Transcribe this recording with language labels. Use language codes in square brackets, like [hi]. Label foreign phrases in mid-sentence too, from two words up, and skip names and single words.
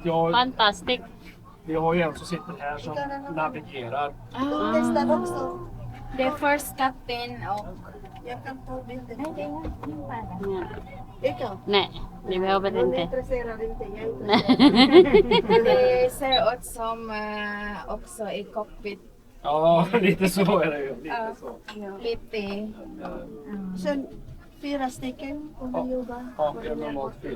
[sv] Fantastic. vi har ju en som sitter här som navigerar. Testar också. [en] The first captain of... [sv] Jag kan ta bilden. Yan. Ikaw. Nej, det behöver Hon är inte. intresserad inte. Jag är intresserad. Det ser ut som också i cockpit. Ja, lite så är det ju. Lite så. Lite. Sen 4 stycken kommer jobba. Ja, det är normalt 4.